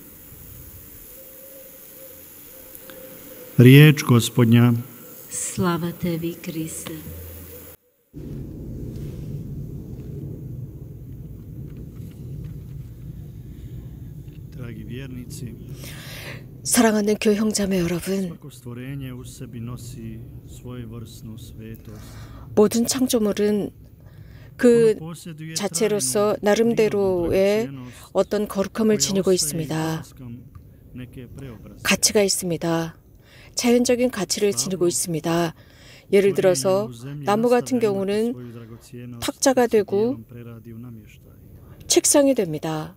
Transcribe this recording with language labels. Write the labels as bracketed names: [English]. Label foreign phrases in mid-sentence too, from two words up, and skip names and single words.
[Croatian] Riječ Gospodnja. Slava tebi, Kriste. Dragi vjernici, [Korean] 사랑하는 교회 형제자매 여러분, [Croatian] svako stvorenje u sebi nosi svojevrsnu svetost. [Korean] 모든 창조물은 그 자체로서 나름대로의 어떤 거룩함을 지니고 있습니다. 가치가 있습니다. 자연적인 가치를 지니고 있습니다. 예를 들어서 나무 같은 경우는 탁자가 되고 책상이 됩니다.